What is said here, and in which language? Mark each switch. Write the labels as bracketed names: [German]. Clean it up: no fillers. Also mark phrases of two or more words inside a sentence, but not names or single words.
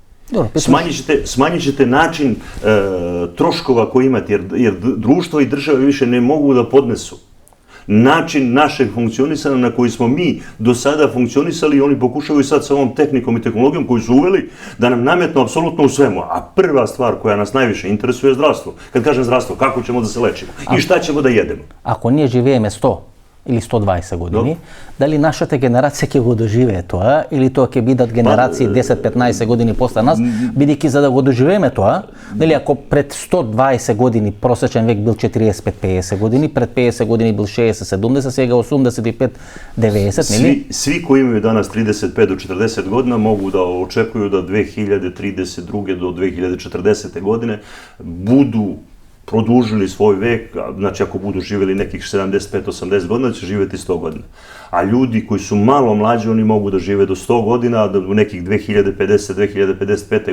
[Serbian] Smanjit ćete način troškova koje imate, jer društvo i države više ne mogu da podnesu način našeg funkcionisanja na koji smo mi do sada funkcionisali i oni pokušavaju sad sa ovom tehnikom i tehnologijom koju su uveli da nam nametnu apsolutno u svemu. A prva stvar koja nas najviše interesuje je zdravstvo. Kad kažem zdravstvo, kako ćemo da se lečimo i šta ćemo da jedemo? [Macedonian] Ако ние живееме 100 или 120 години, дали нашата генерација ќе го доживее тоа или тоа ќе бидат генерации 10-15 години после нас, бидејќи за да го доживееме тоа, нели ако пред 120 години просечен век бил 45-50 години, пред 50 години бил 60-70, сега 85-90, нели? [Serbian] Svi koji imaju danas 35 do 40 godina mogu da očekuju da 2032. do 2040. godine budu produžili svoj vek, znači ako budu živjeli nekih 75-80 godina, će živjeti 100 godina. A ljudi koji su malo mlađi, oni mogu da žive do 100 godina, a u nekih 2050-2055.